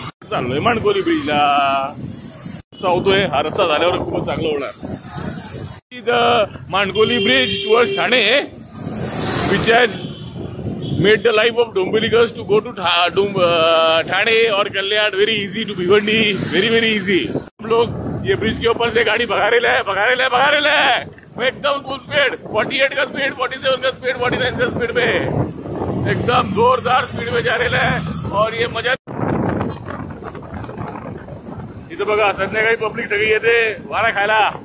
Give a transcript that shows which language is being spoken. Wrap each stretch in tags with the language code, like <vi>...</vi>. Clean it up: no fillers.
<mr>चाललोय माणकोली ब्रिजला. रस्ता होतोय. हा रस्ता झाल्यावर खूपच चांगलं होणार.</mr> <en>Mankoli bridge towards Thane which has made the life of Dombilikers to go to Thane और Kalyan very easy to Bhiwandi. Very easy.</en> <hi>हम लोग ये ब्रिज के ऊपर से गाड़ी भगा रहे हैं एकदम फुल स्पीड 48 का स्पीड 47 का स्पीड 49 का स्पीड में एकदम जोरदार स्पीड में जा रहे हैं. और ये मजा</hi> <mr>इथं बघा संध्याकाळी पब्लिक सगळी येते वारा खायला.</mr>